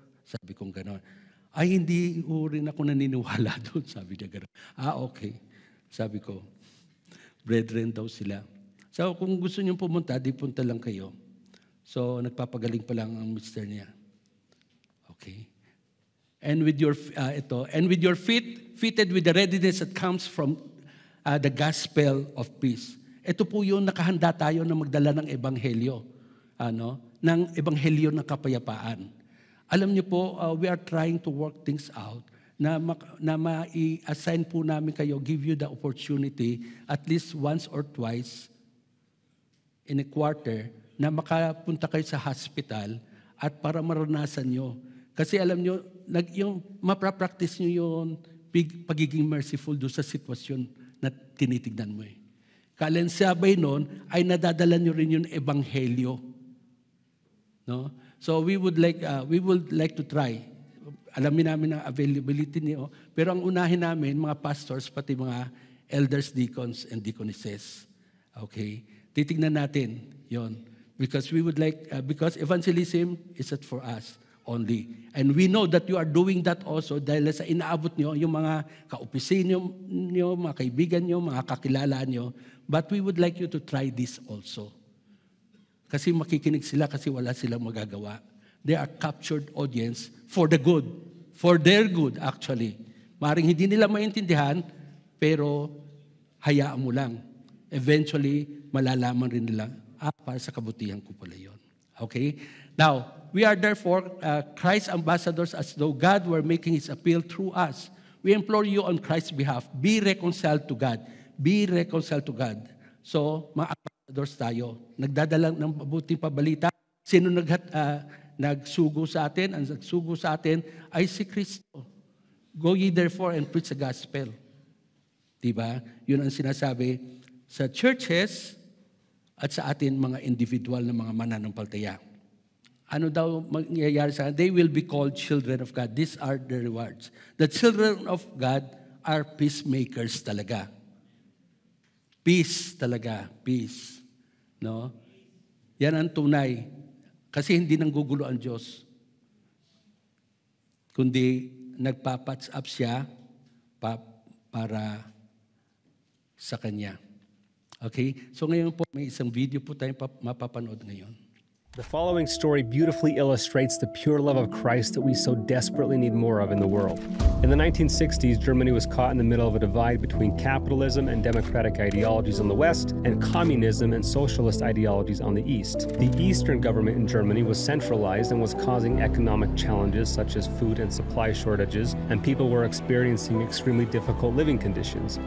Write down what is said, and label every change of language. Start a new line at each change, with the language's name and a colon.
Filipino: Sabi kong gano'n. Hindi rin ako naniniwala doon. Sabi niya gano'n. Okay. Sabi ko, brethren daw sila. So kung gusto niyong pumunta, di punta lang kayo. So nagpapagaling pa lang ang mister niya. Okay.
English: And with your feet fitted with the readiness that comes from the gospel of peace.
Filipino: Ito po yung nakahanda tayo na magdala ng ebanghelyo. Ng ebanghelyo ng kapayapaan. Alam niyo po,
English: we are trying to work things out
Filipino: na ma-assign po namin kayo,
English: give you the opportunity at least once or twice in a quarter
Filipino: na makapunta kayo sa hospital at para maranasan nyo. Kasi alam nyo, yung maprapractice nyo yung pagiging merciful doon sa sitwasyon na tinitignan mo. Kalensabay nun ay nadadala nyo rin yung ebanghelyo. No?
English: So we would like to try.
Filipino: Alamin namin ang availability niyo. Pero ang unahin namin, mga pastors, pati mga elders, deacons, and deaconesses. Okay? Titignan natin yon.
English: Because we would like, because evangelism isn't for us only. And we know that you are doing that also
Filipino: dahil sa inaabot nyo, yung mga kaopisino nyo, mga kaibigan nyo, mga kakilala nyo.
English: But we would like you to try this also.
Filipino: Kasi makikinig sila kasi wala silang magagawa.
English: They are captured audience for the good. For their good, actually.
Filipino: Maring hindi nila maintindihan, pero hayaan mo lang. Eventually, malalaman rin nila, para sa kabutihan ko pala yun. Okay?
English: Now, we are therefore Christ's ambassadors as though God were making His appeal through us. We implore you on Christ's behalf, be reconciled to God. Be reconciled to God.
Filipino: So, mga ambassadors tayo. Nagdadala ng mabuting pabalita. Sino nagsugo sa atin? Ang nagsugo sa atin ay si Kristo.
English: Go ye therefore and preach the gospel. Diba?
Filipino: Yun ang sinasabi sa churches at sa atin mga individual na mga mananampalataya. Ano daw mangyayari sa kanila?
English: They will be called children of God. These are the rewards. The children of God are peacemakers talaga.
Filipino: Peace talaga. Peace. No? Yan ang tunay. Kasi hindi nanggugulo ang Diyos. Kundi nagpa-patch up siya para sa Kanya. Okay? So ngayon po, may isang video po tayong mapapanood ngayon.
English: The following story beautifully illustrates the pure love of Christ that we so desperately need more of in the world. In the 1960s, Germany was caught in the middle of a divide between capitalism and democratic ideologies on the West and communism and socialist ideologies on the East. The Eastern government in Germany was centralized and was causing economic challenges such as food and supply shortages, and people were experiencing extremely difficult living conditions.